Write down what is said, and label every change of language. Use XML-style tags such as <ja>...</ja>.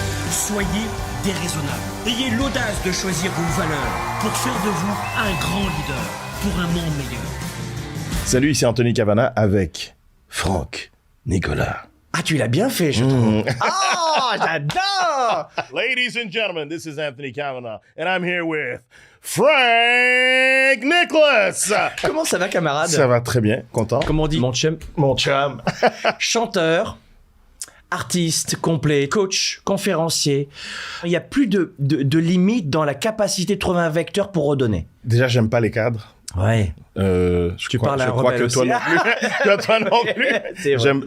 <fr>Soyez déraisonnable. Ayez l'audace de choisir vos valeurs pour faire de vous un grand leader pour un monde meilleur. Salut, ici Anthony Cavana avec Franck Nicolas. Ah, tu l'as bien fait, je trouve. Oh, j'adore!</fr> <en>Ladies and gentlemen, this is Anthony Cavana, and I'm here with Frank Nicholas.</en> <fr>Comment ça va, camarade? Ça va très bien, content. Comment on dit? Mon chum. Mon chum. Chanteur, artiste complet, coach, conférencier. Il n'y a plus de limite dans la capacité de trouver un vecteur pour redonner. Déjà, j'aime pas les cadres. Ouais. Je crois que toi non plus. Toi non plus.</fr>